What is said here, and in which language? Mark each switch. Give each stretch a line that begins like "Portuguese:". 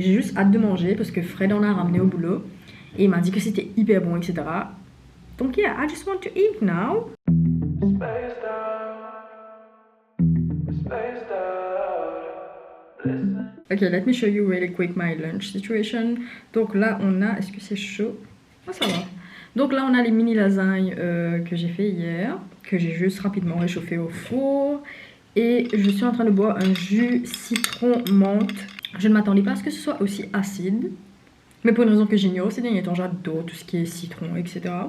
French: J'ai juste hâte de manger parce que Fred en a ramené au boulot. Et il m'a dit que c'était hyper bon, etc.
English: Donc yeah, I just want to eat now. Ok, let me show you really quick my lunch situation.
French: Donc là, on a... Est-ce que c'est chaud? Ah, ça va. Donc là, on a les mini lasagnes que j'ai fait hier, que j'ai juste rapidement réchauffé au four. Et je suis en train de boire un jus citron menthe. Je ne m'attendais pas à ce que ce soit aussi acide. Mais pour une raison que j'ignore, ces derniers temps, j'adore tout ce qui est citron, etc.